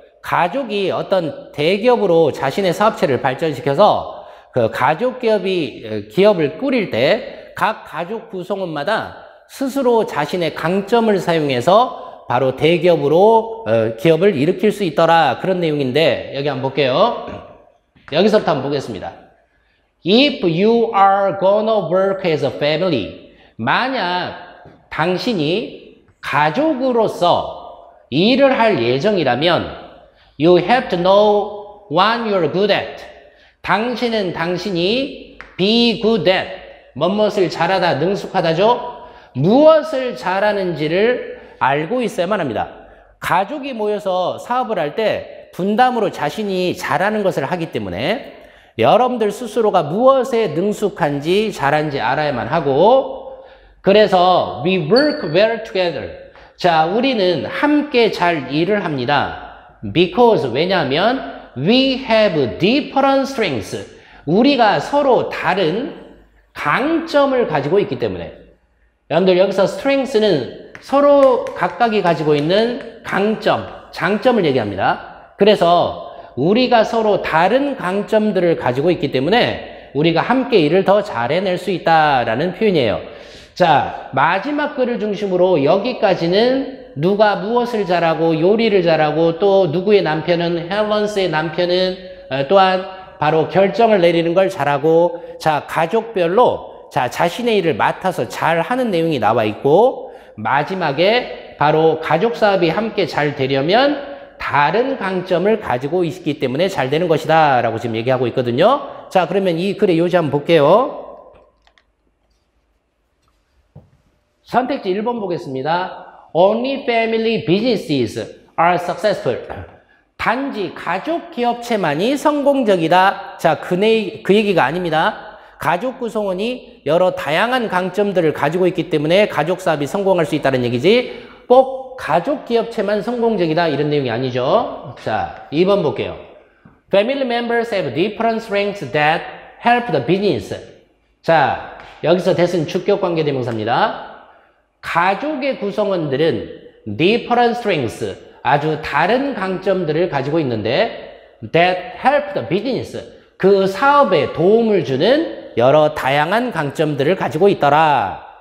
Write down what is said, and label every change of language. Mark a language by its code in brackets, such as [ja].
[ko] 가족이 어떤 대기업으로 자신의 사업체를 발전시켜서 그 가족 기업을 꾸릴 때 각 가족 구성원마다 스스로 자신의 강점을 사용해서 바로 대기업으로 기업을 일으킬 수 있더라. 그런 내용인데 여기 한번 볼게요. 여기서부터 한번 보겠습니다. [en] If you are gonna work as a family, [ko] 만약 당신이 가족으로서 일을 할 예정이라면 [en] you have to know what you're good at. [ko] 당신은 당신이 [en] be good at. [ko] 무엇을 잘하다, 능숙하다죠? 무엇을 잘하는지를 알고 있어야만 합니다. 가족이 모여서 사업을 할 때 분담으로 자신이 잘하는 것을 하기 때문에 여러분들 스스로가 무엇에 능숙한지 잘한지 알아야만 하고, 그래서 [en] we work well together. [ko] 자, 우리는 함께 잘 일을 합니다. [en] Because [ko] 왜냐하면 [en] we have different strengths. [ko] 우리가 서로 다른 강점을 가지고 있기 때문에. 여러분들 여기서 strengths는 서로 각각이 가지고 있는 강점, 장점을 얘기합니다. 그래서 우리가 서로 다른 강점들을 가지고 있기 때문에 우리가 함께 일을 더 잘 해낼 수 있다라는 표현이에요. 자, 마지막 글을 중심으로 여기까지는 누가 무엇을 잘하고 요리를 잘하고 또 누구의 남편은 헬런스의 남편은 또한 바로 결정을 내리는 걸 잘하고, 자, 가족별로 자, 자신의 일을 맡아서 잘 하는 내용이 나와 있고, 마지막에 바로 가족 사업이 함께 잘 되려면 다른 강점을 가지고 있기 때문에 잘 되는 것이다 라고 지금 얘기하고 있거든요. 자, 그러면 이 글의 요지 한번 볼게요. 선택지 1번 보겠습니다. [en] Only family businesses are successful. [ko] 단지 가족 기업체만이 성공적이다. 자, 그 얘기가 아닙니다. 가족 구성원이 여러 다양한 강점들을 가지고 있기 때문에 가족 사업이 성공할 수 있다는 얘기지, 꼭 가족 기업체만 성공적이다 이런 내용이 아니죠. 자, 2번 볼게요. [en] Family members have different strengths that help the business. [ko] 자, 여기서 that은 주격 관계 대명사입니다. 가족의 구성원들은 different strengths, 아주 다른 강점들을 가지고 있는데 [en] that help the business, [ko] 그 사업에 도움을 주는 여러 다양한 강점들을 가지고 있더라.